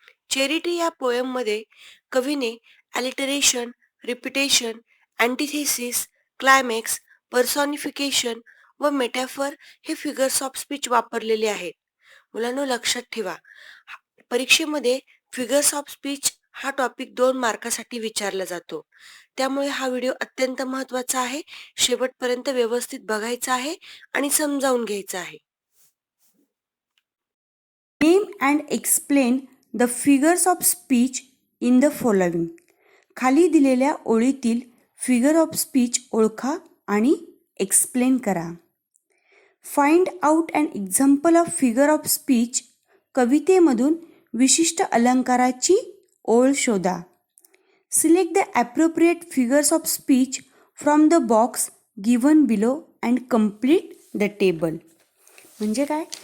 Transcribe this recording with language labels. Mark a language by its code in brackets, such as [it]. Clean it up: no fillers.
[mr] Charity या पोएममध्ये कवीने ॲलिटरेशन, repetition, अँटिथेसिस, climax, पर्सॉनिफिकेशन व मेटॅफर हे फिगर्स ऑफ स्पीच वापरलेले आहेत. मुलांनो, लक्षात ठेवा, परीक्षेमध्ये फिगर्स ऑफ स्पीच हा टॉपिक 2 मार्कासाठी विचारला जातो. त्यामुळे हा व्हिडिओ अत्यंत महत्त्वाचा आहे. शेवटपर्यंत व्यवस्थित बघायचा आहे आणि समजावून घ्यायचा आहे. [en] Name and explain the figures of speech in the following. [mr] खाली दिलेल्या ओळीतील फिगर ऑफ स्पीच ओळखा आणि एक्सप्लेन करा. [en] Find out an example of figure of speech. [mr] कवितेमधून विशिष्ट अलंकाराची ओळ शोधा. [en] Select the appropriate figures of speech from the box given below and complete the table. [mr] म्हणजे काय?